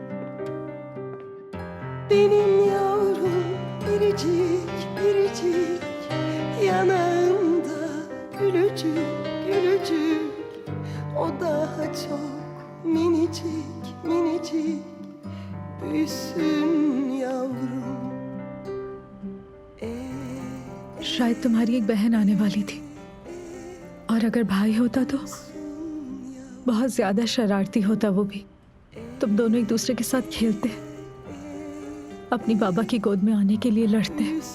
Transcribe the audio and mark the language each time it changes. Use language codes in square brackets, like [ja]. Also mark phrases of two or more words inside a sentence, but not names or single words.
[tr] Benim yavrum biricik biricik, yanağımda gülücük gülücük. O daha çok minicik minicik, büyüsün yavrum. [hi] शायद तुम्हारी एक बहन आने वाली थी, और अगर भाई होता तो बहुत ज्यादा शरारती होता वो भी। तुम दोनों एक दूसरे के साथ खेलते, अपनी बाबा की गोद में आने के लिए लड़ते।